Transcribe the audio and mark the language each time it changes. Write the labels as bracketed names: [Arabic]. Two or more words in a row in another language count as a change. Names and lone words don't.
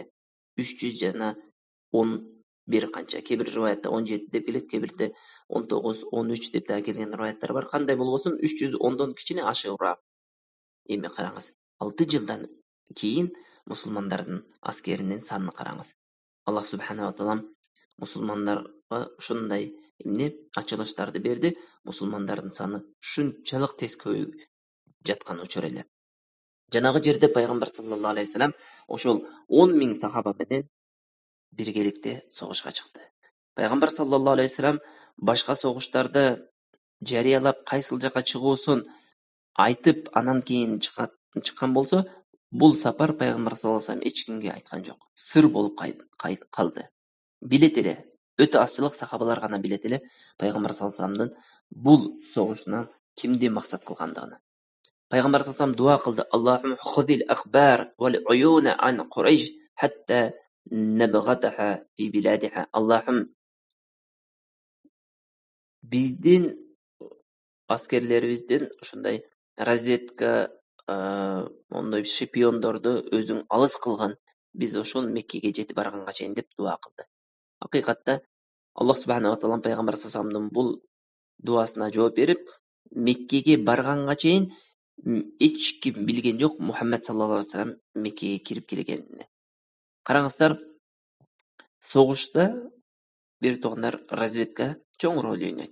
[Kyrgyz] 300 жана 11 канча. Кээ бир риваятта 17 деп келет, кээ бирде 19, 13 деп да келген риваяттар бар. Кандай болбосун 310дон кичине ашыгыраак. Эми караңыз, 6 жылдан кийин мусулмандардын аскеринин санын караңыз. [Arabic] الله سبحانه وتعالى [Kyrgyz] мусулмандарга ушундай ачылыштарды берди. Мусулмандардын саны шунчалык тез көбөйүп жаткан учур эле. Жанагы жерде пайгамбар [Arabic] صلى الله عليه وسلم [Kyrgyz] ошол 10 миң сахаба менен биргеликте согушка чыкты. Пайгамбар [Arabic] صلى الله عليه وسلم [Kyrgyz] башка согуштарда жарыялап кайсыл жака чыгуусун айтып, анан кийин чыккан болсо, бул сапар пайгамбар [Arabic] صلى الله عليه وسلم [Kyrgyz] эч кимге айткан жок. Сыр болуп калды. Билет эле, өтө азчылык сахабалар гана билет эле пайгамбар [Arabic] صلى الله عليه [Kyrgyz] вассаламдын бул согушунан кимди максат кылгандыгын. Пайгамбар [Arabic] صلى الله عليه وسلم [Kyrgyz] дуа кылды: [Arabic] "اللهم خذ الأخبار والعيون عن قريش حتى نبغتها في بلادها". [Kyrgyz] Аллахым биздин аскерлерибиздин ушундай разведка, ондой шпиондорду өзүң алыс кылган. Биз ошол Меккеге жетип барганга чейин деп дуа кылды. Акыйкатта [Arabic] الله سبحانه وتعالى [Kyrgyz] пайгамбар [Arabic] صلى الله عليه [Kyrgyz] вассаламдын бул дуасына жооп берип, Меккеге барганга чейин эч ким билген жок Мухаммад [Arabic] صلى الله عليه وسلم [Kyrgyz] Меккеге кирип келгенин. Караңыздар, согушта бир туугандар разведка чоң роль ойнойт.